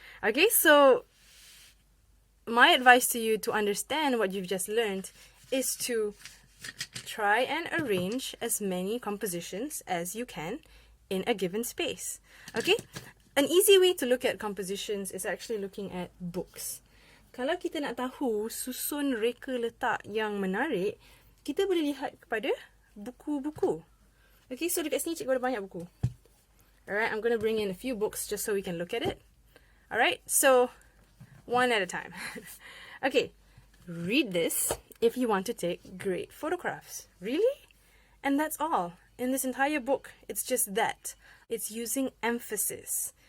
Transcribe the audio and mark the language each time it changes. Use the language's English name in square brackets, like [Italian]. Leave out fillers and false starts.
[English] Okay, so my advice to you to understand what you've just learned is to try and arrange as many compositions as you can in a given space. Okay? An easy way to look at compositions is actually looking at books. [Malay] Kalau kita nak tahu susun reka letak yang menarik, kita boleh lihat kepada buku-buku. Okay, so dekat sini cikgu ada banyak buku. [English] Alright, I'm going to bring in a few books just so we can look at it. Alright, so one at a time. Okay, read this if you want to take great photographs. Really? And that's all. In this entire book, it's just that. It's using emphasis.